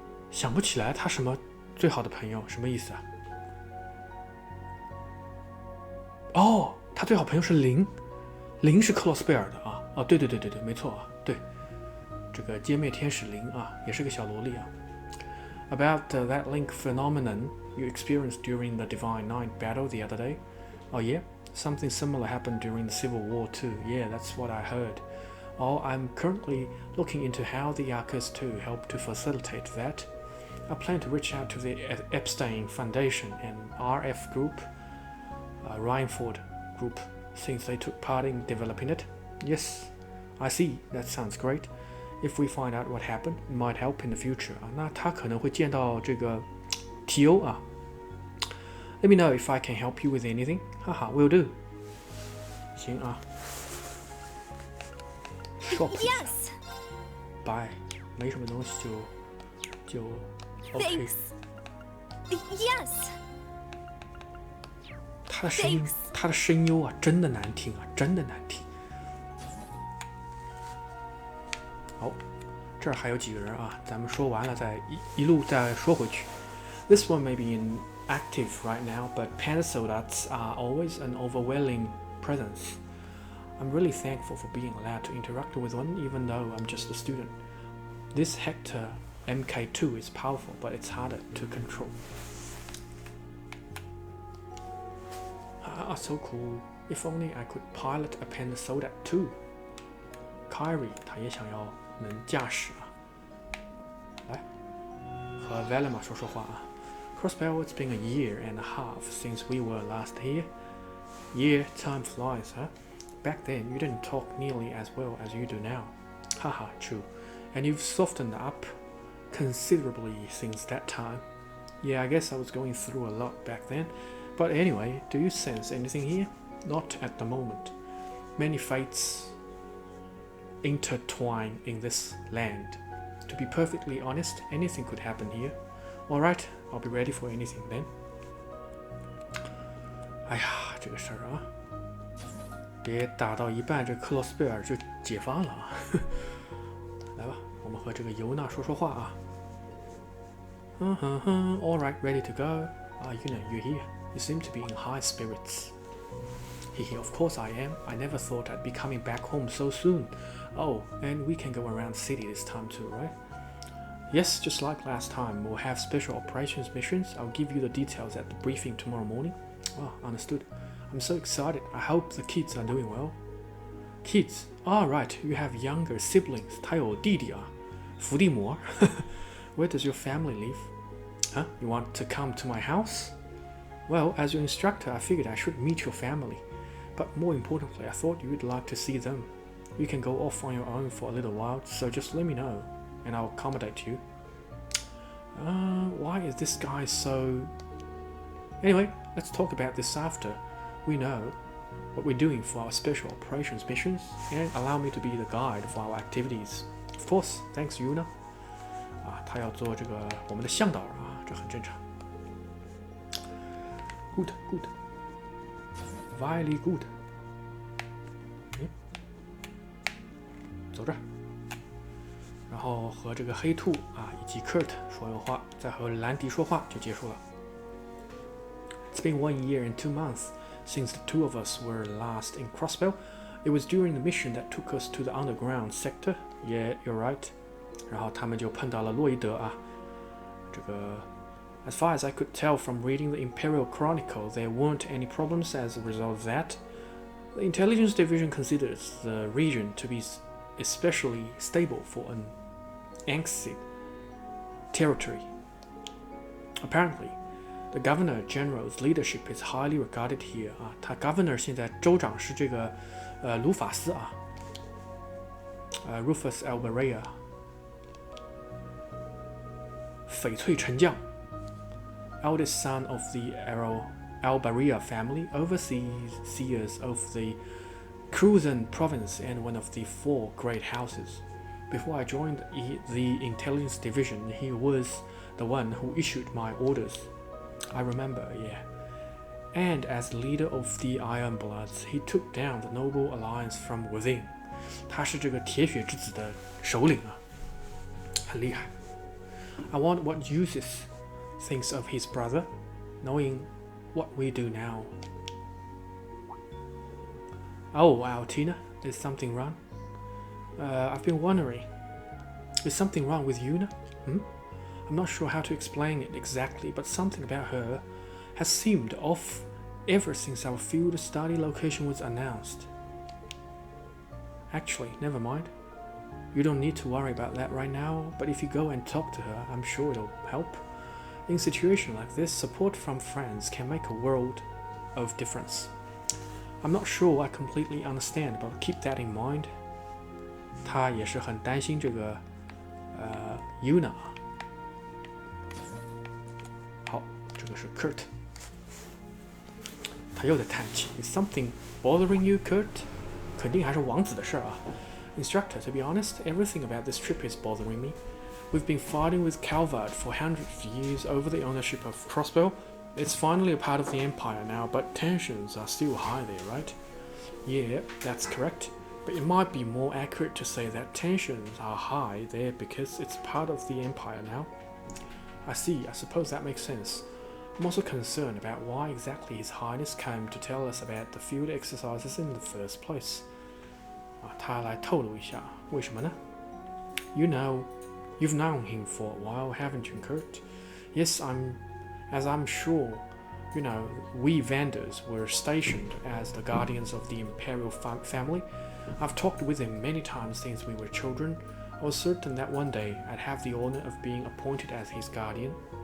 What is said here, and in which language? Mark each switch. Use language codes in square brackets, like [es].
[zh] 想不起来他什么最好的朋友，什么意思啊？哦，他最好朋友是林，林是克洛斯贝尔的啊。哦，对，没错啊，对，这个歼灭天使林啊，也是个小萝莉啊。 [en] About that link phenomenon you experienced during the Divine Night battle the other day. Oh yeah, something similar happened during the Civil War too. Yeah, that's what I heard. Oh, I'm currently looking into how the Arcus 2 help to facilitate that. I plan to reach out to the Epstein Foundation and RF Group, Rhineford Group, since they took part in developing it. Yes, I see. That sounds great. If we find out what happened, it might help in the future. [zh] 那他可能会见到这个 TO 啊。 [en] Let me know if I can help you with anything. [zh] 哈哈 [en] will do. [zh] 行啊。 [en] Shop. Yes. [zh] Bye. 没什么东西就 OK. [en] Thanks. Yes. [zh] 他的声优啊，真的难听啊，真的难听。好，这儿还有几个人啊，咱们说完了再一路再说回去。 [en] This one may be inactive right now, but panda soldats are always an overwhelming presence. I'm really thankful for being allowed to interact with one, even though I'm just a student. This Hector MK2 is powerful, but it's harder to control. Ah, so cool. If only I could pilot a panda soldat too. [zh] Kyrie 他也想要能驾驶啊。来，和 Velma 说说话啊。 [en] Crossbell, it's been a year and a half since we were last here. Yeah, time flies, huh? Back then, you didn't talk nearly as well as you do now. Haha, true. And you've softened up considerably since that time. Yeah, I guess I was going through a lot back then. But anyway, do you sense anything here? Not at the moment. Many fates intertwine in this land. To be perfectly honest, anything could happen here. Alright, I'll be ready for anything then. [zh] 哎呀，这个事儿啊，别打到一半，这克洛斯贝尔就解放了啊！来吧，我们和这个尤娜说说话啊。 [en] Alright, ready to go. You know, you're here. You seem to be in high spirits. Of course I am. I never thought I'd be coming back home so soon. Oh, and we can go around the city this time too, right? Yes, just like last time. We'll have special operations missions. I'll give you the details at the briefing tomorrow morning. Oh, understood. I'm so excited. I hope the kids are doing well. Kids? Ah, right. You have younger siblings. [zh] 他有弟弟啊，伏地魔。 [en] Where does your family live? Huh? You want to come to my house? Well, as your instructor, I figured I should meet your family. But more importantly, I thought you'd like to see them. You can go off on your own for a little while, so just let me know, and I'll accommodate you. Why is this guy so... Anyway, let's talk about this after we know what we're doing for our special operations missions, and allow me to be the guide for our activities. Of course, thanks Yuna. [zh] 他要做这个我们的向导啊，这很正常。 [en] Good, good, very good. [zh] 走这儿，然后和这个黑兔啊以及 Kurt 说完话，再和兰迪说话就结束了。 [en] It's been 1 year and 2 months since the two of us were last in Crossbell. It was during the mission that took us to the underground sector. Yeah, you're right. [zh] 然后他们就碰到了洛伊德啊，这个 [en] As far as I could tell from reading the Imperial Chronicle, there weren't any problems as a result of that. The Intelligence Division considers the region to be especially stable for an ancient territory. Apparently, the Governor General's leadership is highly regarded here. [zh] 啊，他 Governor 现在州长是这个卢法斯啊，Rufus Alberea， 翡翠沉将。 [en] Eldest son of the Alberea family, overseers of the Cruzan province and one of the 4 great houses. Before I joined the intelligence division, he was the one who issued my orders. I remember, yeah. And as leader of the Ironbloods, he took down the Noble Alliance from within. [zh] 他是这个铁血之子的首领啊，很厉害。 [en] I wonder what Ulysses thinks of his brother, knowing what we do now. Oh, Altina, is something wrong? I've been wondering. Is something wrong with Yuna? I'm not sure how to explain it exactly, but something about her has seemed off ever since our field study location was announced. Actually, never mind. You don't need to worry about that right now, but if you go and talk to her, I'm sure it'll help. In situations like this, support from friends can make a world of difference. I'm not sure I completely understand, but keep that in mind. [zh] 他也是很担心这个Yuna。好，这个是 Kurt。他又在叹气。 [en] Is something bothering you, Kurt? [zh] 肯定还是王子的事啊。 [en] Instructor, to be honest, everything about this trip is bothering me. We've been fighting with Calvard for hundreds of years over the ownership of Crossbell. It's finally a part of the Empire now, but tensions are still high there, right? Yeah, that's correct. But it might be more accurate to say that tensions are high there because it's part of the Empire now. I see, I suppose that makes sense. I'm also concerned about why exactly His Highness came to tell us about the field exercises in the first place. [zh] 他来透露一下，为什么呢？ [en] You know, you've known him for a while, haven't you, Kurt? Yes, as I'm sure, you know, we vendors were stationed as the guardians of the Imperial family. I've talked with him many times since we were children. I was certain that one day I'd have the honor of being appointed as his guardian.